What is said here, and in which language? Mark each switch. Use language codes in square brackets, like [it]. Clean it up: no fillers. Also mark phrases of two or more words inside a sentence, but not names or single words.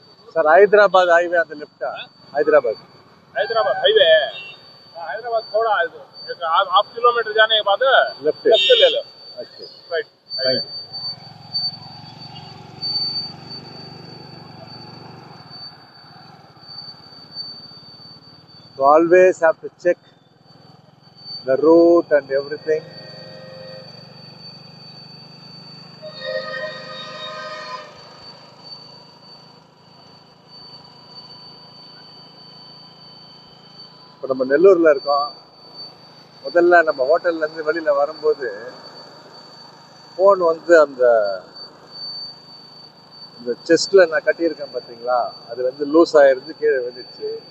[hi] सर हैदराबाद हाईवे அந்த லெஃப்ட் हैदराबाद हैदराबाद हाईवे हैदराबाद थोड़ा 1/2 किलोमीटर जाने के बाद लेफ्ट ले लो अच्छा राइट [en] थैंक So always have to check the route and everything. [ta] இப்போ நம்ம நெல்லூரில் இருக்கோம். முதல்ல நம்ம ஹோட்டல்லேருந்து வெளியில் வரும்போது ஃபோன் வந்து அந்த செஸ்ட்டில் நான் கட்டியிருக்கேன் பார்த்தீங்களா, அது வந்து லூஸ் ஆகிருந்து கீழே விழுந்துச்சு.